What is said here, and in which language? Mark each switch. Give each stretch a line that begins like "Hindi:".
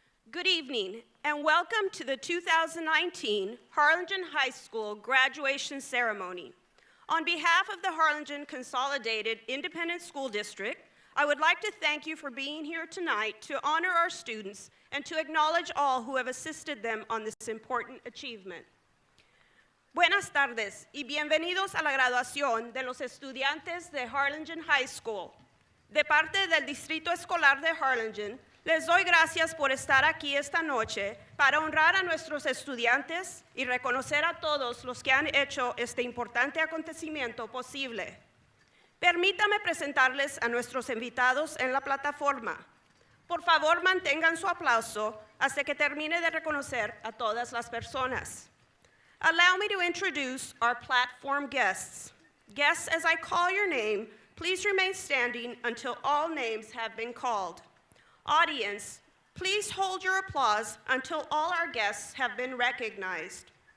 English: Good evening, and welcome to the 2019 Harlingen High School graduation ceremony. On behalf of the Harlingen Consolidated Independent School District, I would like to thank you for being here tonight to honor our students and to acknowledge all who have assisted them on this important achievement.
Spanish: Buenas tardes y bienvenidos a la graduación de los estudiantes de Harlingen High School. De parte del Distrito Escolar de Harlingen, les doy gracias por estar aquí esta noche para honrar a nuestros estudiantes y reconocer a todos los que han hecho este importante acontecimiento posible. Permítame presentarles a nuestros invitados en la plataforma. Por favor, mantengan su aplauso hasta que termine de reconocer a todas las personas.
English: Allow me to introduce our platform guests. Guests, as I call your name, please remain standing until all names have been called. Audience, please hold your applause until all our guests have been recognized.